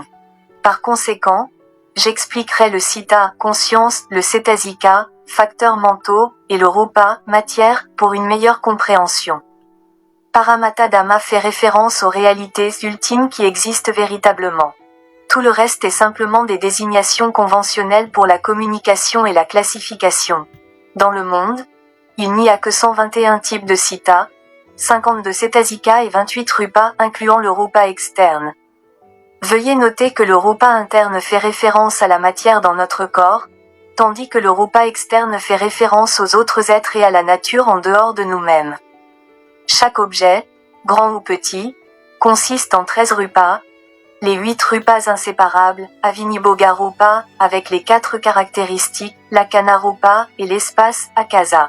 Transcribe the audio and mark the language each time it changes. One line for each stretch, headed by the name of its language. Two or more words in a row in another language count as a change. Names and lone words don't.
French: Par conséquent, j'expliquerai le citta, conscience, le cetasika, facteurs mentaux, et le rupa, matière, pour une meilleure compréhension. Paramatadama fait référence aux réalités ultimes qui existent véritablement. Tout le reste est simplement des désignations conventionnelles pour la communication et la classification. Dans le monde, il n'y a que 121 types de citta, 52 cetasika et 28 rupas incluant le rupa externe. Veuillez noter que le rupa interne fait référence à la matière dans notre corps, tandis que le rupa externe fait référence aux autres êtres et à la nature en dehors de nous-mêmes. Chaque objet, grand ou petit, consiste en 13 rupas, les 8 rupas inséparables,
Pali: Avinibhoga Rupa,
French: avec les 4 caractéristiques,
Pali: Lakkhana Rupa,
French: et l'espace, Akasa.